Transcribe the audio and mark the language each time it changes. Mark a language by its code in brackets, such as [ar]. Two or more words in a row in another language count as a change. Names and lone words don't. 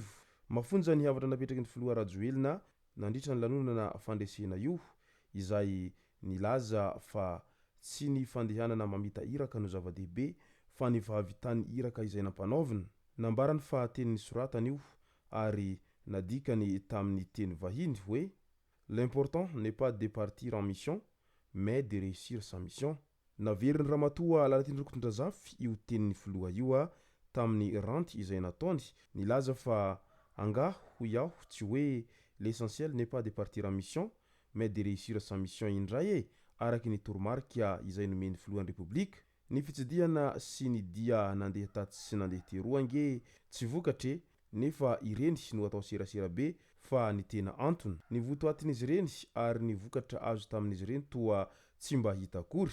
[mg] Mafonja ny havatra napetraky ny filoha Rajoelina nandritra ny lanonana fandresena io izay nilaza fa tsy ny fandehanana mamita iraka no zava-dehibe fa ny fahavitany iraka izay nampanaovina. Nambarany fa tenin'ny soratany io ary nadikany tamin'ny teny vahiny hoe [fr] l'important n'est pas de partir en mission mais de réussir sa mission. [mg] Naveriny Ramatoa Lalatindra Kontrazafy io tenin'ny filoha io tamin'ny ranty izay nataony, nilaza fa anga ho iaho tsy hoe [fr] l'essentiel n'est pas de partir en mission mais de réussir sa mission [mg] indray araky ny toromarika izay nomeny filohan'ny République. Ny fitsidiana sy ny dia nandeha taty sy nandeha teroa ange tsy vokatre nefa ireny no atao serasera be fa ny tena antony. Ny votoatin'izy ireny ary ny vokatra azo tamin'izy ireny toa tsy mba hita akory.